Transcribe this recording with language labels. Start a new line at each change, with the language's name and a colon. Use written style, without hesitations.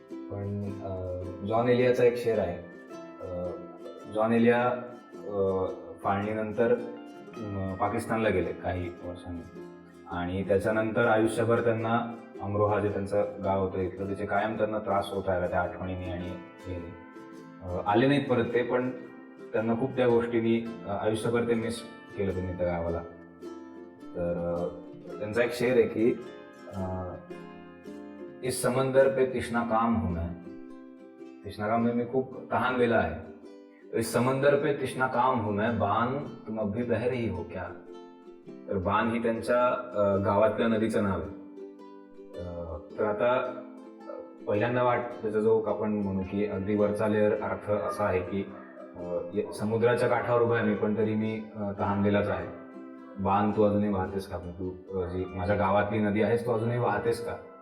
Marathi: पण जॉन एलियाचा एक शेर आहे. जॉन एलिया फाळणीनंतर पाकिस्तानला गेले काही वर्षांनी, आणि त्याच्यानंतर आयुष्यभर त्यांना अमरोहा जे त्यांचं गाव होतं इथलं, त्याचे कायम त्यांना त्रास होत राहिला त्या आठवणीने, आणि गेले आले नाहीत परत ते, पण त्यांना खूप त्या गोष्टींनी आयुष्यभर ते मिस केलं त्यांनी त्या गावाला. तर त्यांचा एक शेर आहे की
Urdu: इस समंदर पे तिष्णा काम हूं मैं,
Marathi: तिष्णा काम मी खूप तहानलेला आहे.
Urdu: इस समंदर पे तिष्णा काम हूं मैं, बान तुम अभी बह रही हो क्या.
Marathi: तर बान ही त्यांच्या गावातल्या नदीचं नाव आहे. तर आता पहिल्यांदा त्याचा जो आपण म्हणू की अगदी वरचा लेअर अर्थ असा आहे की समुद्राच्या काठावर उभा आहे मी, पण तरी मी तहानलेलाच आहे. बाण तू अजूनही वाहतेस का, तू जी माझ्या गावातली नदी आहेस तू अजूनही वाहतेस का.